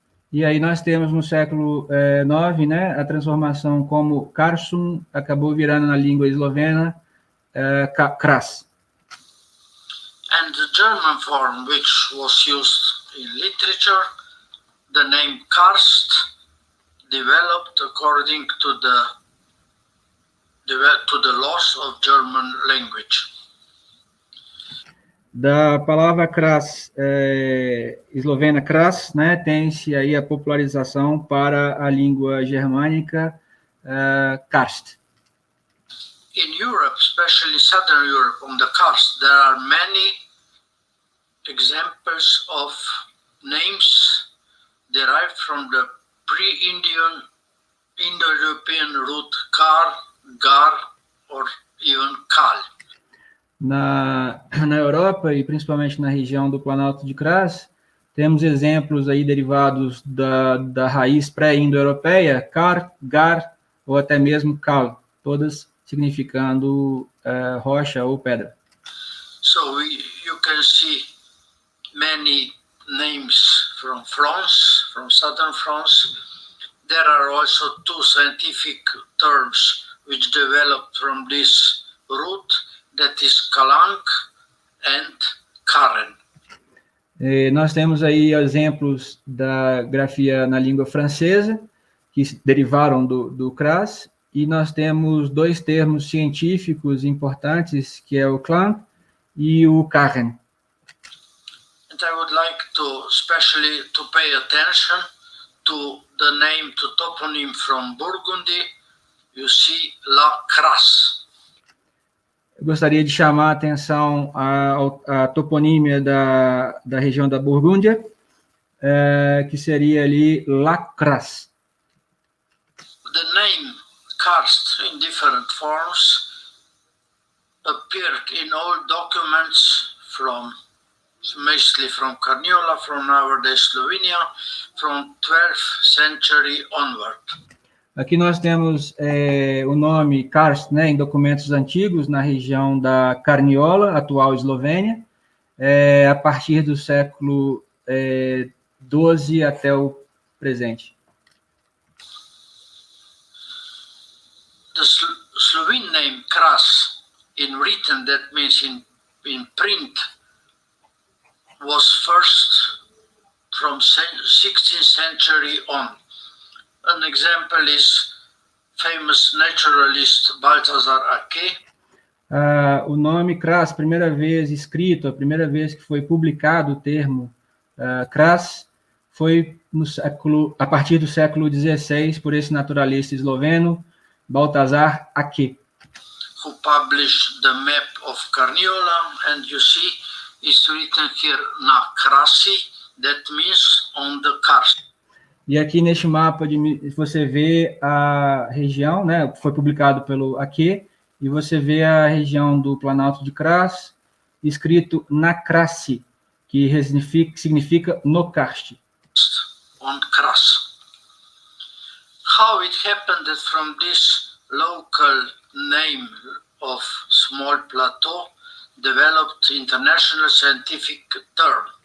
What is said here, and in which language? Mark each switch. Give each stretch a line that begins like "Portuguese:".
Portuguese: E aí nós temos no século IX, né, a transformação como Karsum acabou virando na língua eslovena Kras.
English: And the German form, which was used in literature, the name Karst, developed according to the laws of German language.
Portuguese: Da palavra Kras, eslovena Kras, né, tem-se aí a popularização para a língua germânica Karst.
English: In Europe, especially Southern Europe, on the Karst, there are many examples of names derived from the pre-Indian, Indo-European root Kar, Gar, or even Kal.
Portuguese: Na Europa, e principalmente na região do Planalto de Kranjc, temos exemplos aí derivados da raiz pré-indo-europeia, kar, gar, ou até mesmo kal, todas significando rocha ou pedra.
English: So you can see many names from France, from southern France. There are also two scientific terms which developed from this root, that is Kranjc and Karen.
Portuguese: Nós temos aí exemplos da grafia na língua francesa, que derivaram do Kranjc, e nós temos dois termos científicos importantes, que é o Kranjc e o Karen.
English: And I would like to especially to pay attention to the name, to toponym from Burgundy. You see La Crasse.
Portuguese: Eu gostaria de chamar a atenção à toponímia da região da Burgúndia, que seria ali La Crasse.
English: The name karst in different forms appeared in all documents from, mostly from Carniola, from nowadays Slovenia, from 12th century onward.
Portuguese: Aqui nós temos o nome Karst, né, em documentos antigos na região da Carniola, atual Eslovênia, a partir do século XII até o presente.
English: The Slovene name Kras, in written, that means in print, was first from 16th century on. An example is famous naturalist Balthazar Aché.
Portuguese: O nome Kras, primeira vez escrito, a primeira vez que foi publicado o termo Kras, foi a partir do século XVI, por esse naturalista esloveno, Balthazar Aché.
English: Who published the map of Carniola, and you see it's written here
Slovenian: na Krasi,
English: that means on the karst.
Portuguese: E aqui neste mapa você vê a região, né, foi publicado pelo Aché, e você vê a região do Planalto de Kranjc, escrito
Slovenian: na Krasi,
Portuguese: que significa no karst.
English: On Kras. How it happened that from this local name of small plateau developed international scientific term.